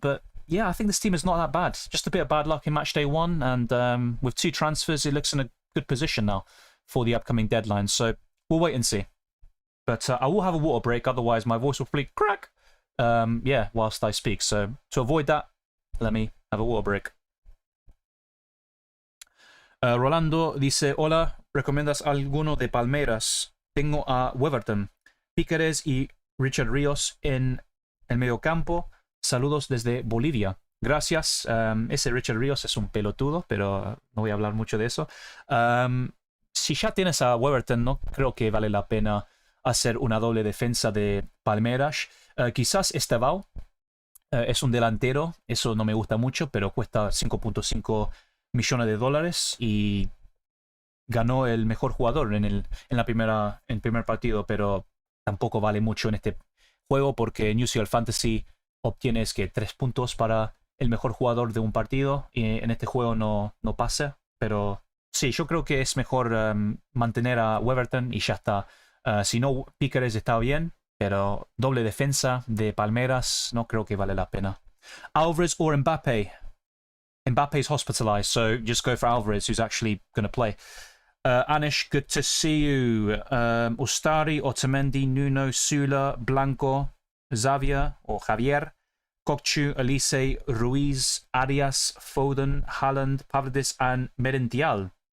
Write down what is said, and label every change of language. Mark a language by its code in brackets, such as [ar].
[en] But yeah, I think this team is not that bad. Just a bit of bad luck in Matchday 1, and with 2 transfers, it looks in a good position now for the upcoming deadline. So we'll wait and see. But I will have a water break, otherwise my voice will probably crack. Yeah, whilst I speak. So to avoid that, let me have a water break. [es] Rolando dice, hola, ¿recomiendas alguno de Palmeiras? Tengo a Weverton, Pícares y Richard Ríos en el mediocampo. Saludos desde Bolivia. Gracias. Ese Richard Ríos es un pelotudo, pero no voy a hablar mucho de eso. Si ya tienes a Weverton, no creo que vale la pena hacer una doble defensa de Palmeiras. Quizás Estevao es un delantero, eso no me gusta mucho, pero cuesta 5.5 millones de dólares y ganó el mejor jugador en el primer partido, pero tampoco vale mucho en este juego porque en UCL Fantasy obtienes que 3 puntos para el mejor jugador de un partido y en este juego no pasa, pero sí, yo creo que es mejor mantener a Weverton y ya está. Si no, Pícares está bien, pero doble defensa de Palmeiras no creo que vale la pena. [en] Alvarez or Mbappe? Mbappe's hospitalized, so just go for Alvarez, who's actually going to play. Anish, good to see you. Ustari, Otamendi, Nuno, Sula, Blanco, Xavier, or Javier, Kokchu, Elise, Ruiz, Arias, Foden, Haaland, Pavlidis, and Merentiel.